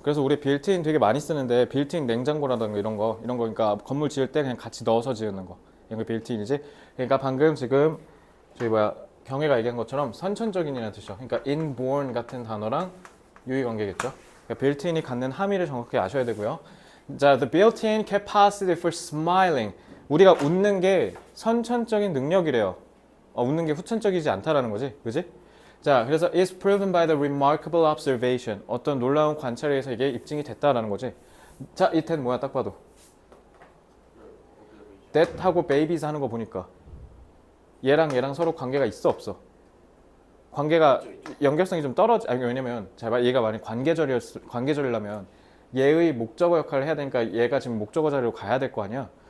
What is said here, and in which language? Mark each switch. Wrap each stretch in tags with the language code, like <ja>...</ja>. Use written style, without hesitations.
<ko>그래서 우리 built-in 되게 많이 쓰는데 built-in 냉장고라든가 이런 거 그러니까 건물 지을 때 그냥 같이 넣어서 지으는 거. 이런 게 built-in이지. 그러니까 방금 지금 경혜가 얘기한 것처럼 선천적인이라는 뜻이죠. 그러니까 inborn 같은 단어랑 유의관계겠죠. 그러니까 built-in이 갖는 함의를 정확히 아셔야 되고요.</ko> <en>자, the built-in capacity for smiling.</en> <ko>우리가 웃는 게 선천적인 능력이래요. 웃는 게 후천적이지 않다라는 거지, 그지?</ko> <en>자, 그래서 is proven by the remarkable observation.</en> <ko>어떤 놀라운 관찰에 의해서 이게 입증이 됐다라는 거지. 자, 이 that 뭐야, 딱 봐도. that 하고 babies 하는 거 보니까 얘랑 서로 관계가 있어, 없어? 관계가 연결성이 좀 왜냐면 얘가 만약 관계절이라면 얘의 목적어 역할을 해야 되니까 얘가 지금 목적어 자리로 가야 될 거 아니야.</ko>